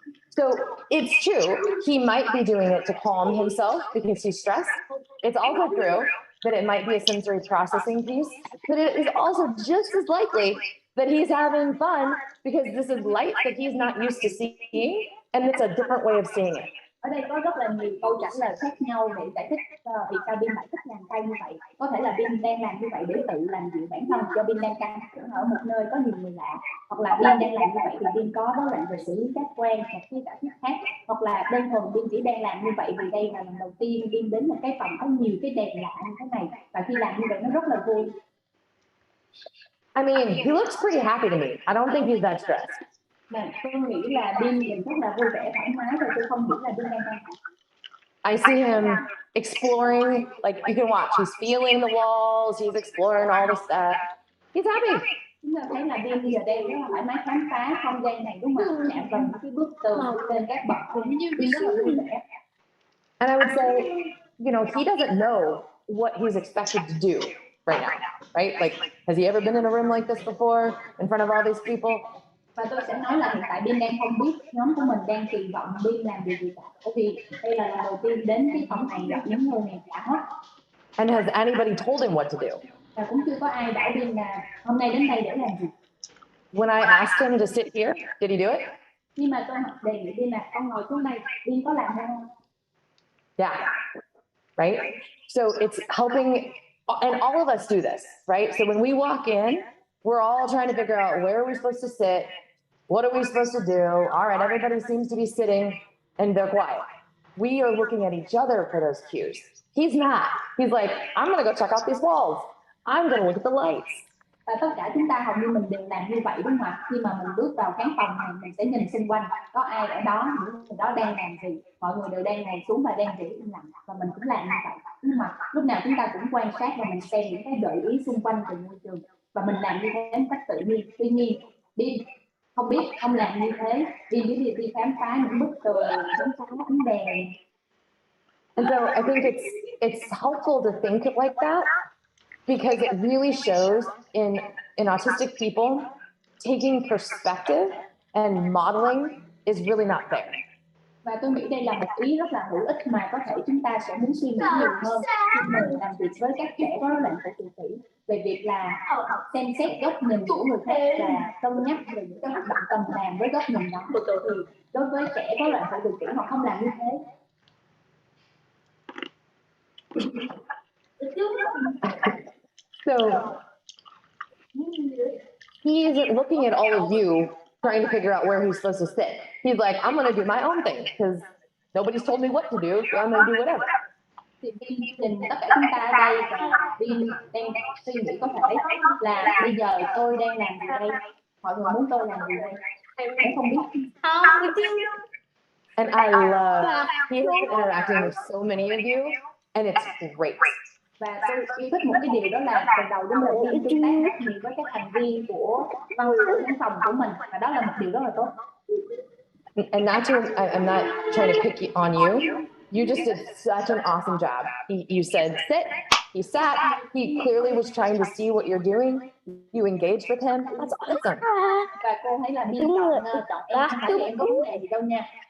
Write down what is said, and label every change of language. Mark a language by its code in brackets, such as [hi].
[en] So it's true, he might be doing it to calm himself because he's stressed. It's also true that it might be a sensory processing piece, but it is also just as likely that he's having fun because this is light that he's not used to seeing, and it's a different way of seeing it. [vi] Ở đây có rất là nhiều câu trả lời khác nhau để giải thích vì sao Pin lại thích làm tay như vậy. Có thể là Pin đang làm như vậy để tự làm dịu bản thân, do Pin đang căng thẳng ở một nơi có nhiều người lạ, hoặc là Pin đang làm như vậy thì Pin có rối loạn về xử lý giác quan hoặc cái cảm xúc khác, hoặc là đơn thuần Pin chỉ đang làm như vậy vì đây là lần đầu tiên Pin đến một cái phòng có nhiều cái đèn lạ như thế này, và khi làm như vậy nó rất là vui. [en] I mean, he looks pretty happy to me. I don't think he's that stressed. [vi] Tôi nghĩ là Pin nhìn rất là vui vẻ thoải mái, rồi tôi không nghĩ là Pin đang căng thẳng. [en] I see him exploring, like you can watch, he's feeling the walls, he's exploring all this stuff. He's happy. [vi] Chúng ta thấy là Pin bây giờ đây rất là thoải mái khám phá không gian này đúng không? Chạm vào những cái bức tường lên các bậc, Pin rất là vui vẻ. [en] And I would say, you know, he doesn't know what he's expected to do right now, right? Like, has he ever been in a room like this before in front of all these people? [vi] Và tôi sẽ nói là hiện tại Pin đang không biết nhóm của mình đang kỳ vọng Pin làm điều gì cả, bởi vì đây là lần đầu tiên đến cái phòng này gặp những người này cả hết. [en] And has anybody told him what to do? [vi] Và cũng chưa có ai bảo Pin là hôm nay đến đây để làm gì. [en] When I asked him to sit here, did he do it? [vi] Nhưng mà tôi đề nghị Pin là con ngồi xuống đây, Pin có làm không? [en] Yeah, right? So it's helping, and all of us do this, right? So when we walk in, we're all trying to figure out where are we supposed to sit, what are we supposed to do? All right, everybody seems to be sitting and they're quiet. We are looking at each other for those cues. He's not. He's like, I'm going to go check out these walls. I'm going to look at the lights. [vi] Và tất cả chúng ta hầu như mình đều làm như vậy đúng không ạ? Khi mà mình bước vào khán phòng này, mình sẽ nhìn xung quanh có ai ở đó, những người đó đang làm gì. Mọi người đều đang ngồi xuống và đang giữ im lặng, và mình cũng làm như vậy. Nhưng mà lúc nào chúng ta cũng quan sát và mình xem những cái gợi ý xung quanh từ môi trường, và mình làm như thế một cách tự nhiên. Tuy nhiên, Pin không biết, không làm như thế. Pin chỉ đi khám phá những bức tường, khám phá ánh đèn. [en] And so I think it's helpful to think like that, because it really shows in autistic people, taking perspective and modeling is really not there. [vi] Và tôi nghĩ đây là một ý rất là hữu ích mà có thể chúng ta sẽ muốn suy nghĩ nhiều hơn khi mình làm việc với các trẻ có rối loạn tự kỷ, về việc là xem xét góc nhìn của người khác và cân nhắc về những cái hoạt động cần làm với góc nhìn đó. Thì đối với trẻ có rối loạn tự kỷ họ không làm như thế. [en] So he isn't looking at all of you trying to figure out where he's supposed to sit. He's like, I'm going to do my own thing because nobody's told me what to do, so I'm going to do whatever. [vi] Thì Pin nhìn tất cả chúng ta ở đây và Pin đang suy nghĩ có thể là bây giờ tôi đang làm gì đây, mọi người muốn tôi làm gì đây, em không biết. [en] And I love, he has been interacting with so many of you, and it's great. [vi] Và tôi yêu thích một cái điều đó là từ đầu đến giờ Biên tương tác rất nhiều với các thành viên của văn phòng của mình, và đó là một điều rất là tốt. [en] And not to, I'm not trying to pick on you. You just did such an awesome job. You said sit, he sat, he clearly was trying to see what you're doing. You engaged with him. That's awesome. [vi] Và cô thấy là Biên chọn em không phải là em có vấn đề gì đâu nha.